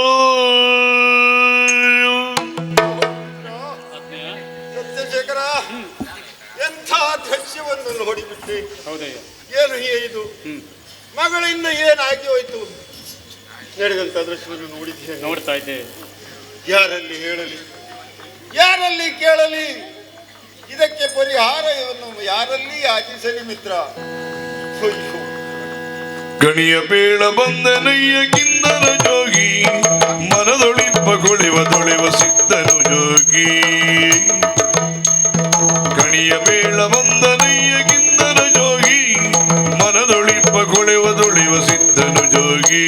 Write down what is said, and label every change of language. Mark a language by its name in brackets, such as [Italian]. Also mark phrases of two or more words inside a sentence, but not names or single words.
[Kannada] ಸತ್ಯಶೇಖರ, ಎಂಥ ದೃಶ್ಯವನ್ನು ನೋಡಿಬಿಟ್ಟೆ. ಹೌದಯ್ಯ. ಏನು ಇದು ಮಗಳಿಂದ ಏನಾಗಿ ಹೋಯ್ತು? ನಡೆದಂತ ದೃಶ್ಯವನ್ನು ನೋಡಿದ್ದೇನೆ. ನೋಡ್ತಾ ಇದ್ದೇವೆ. ಯಾರಲ್ಲಿ ಹೇಳಲಿ, ಯಾರಲ್ಲಿ ಕೇಳಲಿ? ಇದಕ್ಕೆ ಪರಿಹಾರವನ್ನು ಯಾರಲ್ಲಿ ಯಾಚಿಸಲಿ ಮಿತ್ರ? ಅಯ್ಯೋ, ಗಣಿಯ ಬೇಳ ಬಂದನಯ್ಯ ಕಿಂದರ ಜೋಗಿ ಮನದೊಳಿಪ್ಪ ಕೊಳೆವ ಸಿದ್ಧನು ಜೋಗಿ. ಗಣಿಯ ಬೇಳ ಬಂದನಯ್ಯ ಕಿಂದರ ಜೋಗಿ ಮನದೊಳಿಪ್ಪ ಕೊಳೆವ ಸಿದ್ಧನು ಜೋಗಿ.